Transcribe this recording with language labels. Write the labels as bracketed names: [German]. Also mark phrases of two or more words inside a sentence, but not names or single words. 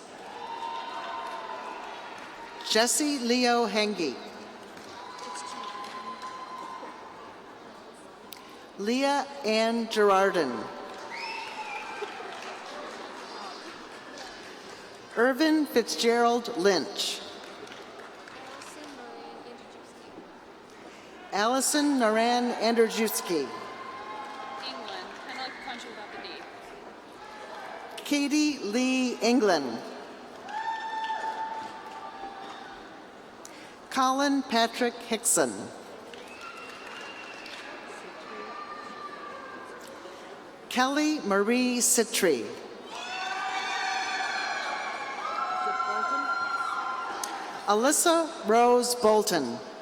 [English] Jesse Leo Henge. Leah Ann Gerardin. Irvin Fitzgerald Lynch. Allison Naran Andrzejewski. England. Kind of like the country without the D. Katie Lee England. Colin Patrick Hickson. Kelly Marie Citri. Alyssa Rose Bolton.